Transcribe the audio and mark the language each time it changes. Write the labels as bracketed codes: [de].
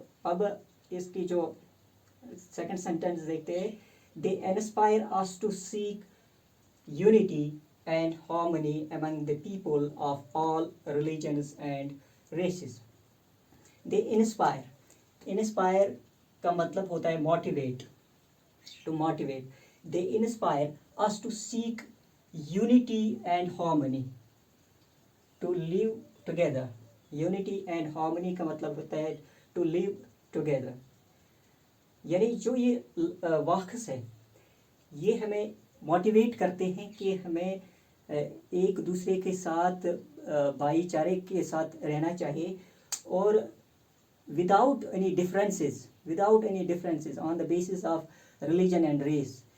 [ur] اب اس کی جو سیکنڈ سینٹینس دیکھتے ہیں, [en] They inspire us to seek unity and harmony among the people of all religions and races. They inspire. [ur] Inspire کا مطلب ہوتا ہے motivate, [en] to motivate. They inspire us to seek unity and harmony, to live together. Unity and harmony [ur] کا مطلب ہوتا ہے [en] to live together. [ur] یعنی جو یہ واقعہ ہے یہ ہمیں موٹیویٹ کرتے ہیں کہ ہمیں ایک دوسرے کے ساتھ بھائی چارے کے ساتھ رہنا چاہیے, اور [en] without any differences on the basis of religion and race.